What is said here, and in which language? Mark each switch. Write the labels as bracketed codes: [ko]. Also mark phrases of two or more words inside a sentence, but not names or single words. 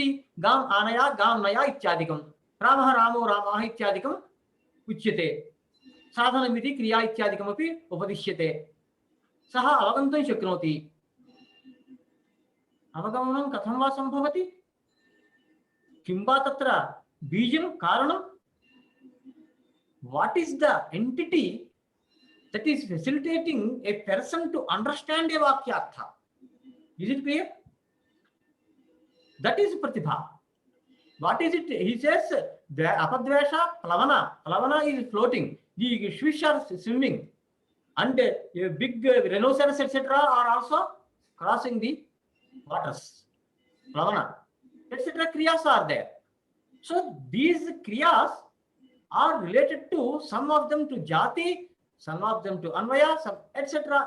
[sa] गाम् आनया गां नया इत्यादिकं, रामः रामो रामाः इत्यादिकम् उच्यते, साधनमिति क्रिया इत्यादिकमपि उपदिश्यते। सः अवगन्तुं शक्नोति। अवगमनं कथं वा सम्भवति? किं वा तत्र बीजं कारणं? [en] What is the entity that is facilitating a person to understand a vakyartha? Is it clear? That is pratibha. What is it? He says the [sa] apadvesha plavana. [en] Plavana is floating. The fish are swimming, and a big rhinoceros etc. are also crossing the waters. Plavana, etc. kriyas are there. So these kriyas are related to, some of them to jati, some of them to anvaya, some etc.